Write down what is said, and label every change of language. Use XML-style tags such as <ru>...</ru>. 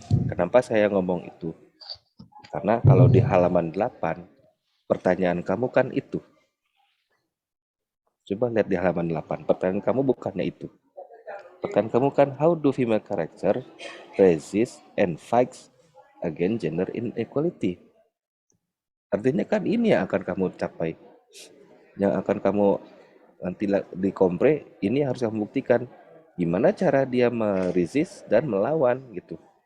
<id>Kenapa saya ngomong itu? Karena kalau di halaman 8, pertanyaan kamu kan itu. Coba lihat di halaman 8, pertanyaan kamu bukannya itu. Pertanyaan kamu kan,</id> <en>how do female character resist and fights against gender inequality?</en> <id>Artinya kan ini yang akan kamu capai, yang akan kamu nanti di kompre, ini harus kamu buktikan gimana cara dia meresist dan melawan gitu.</id>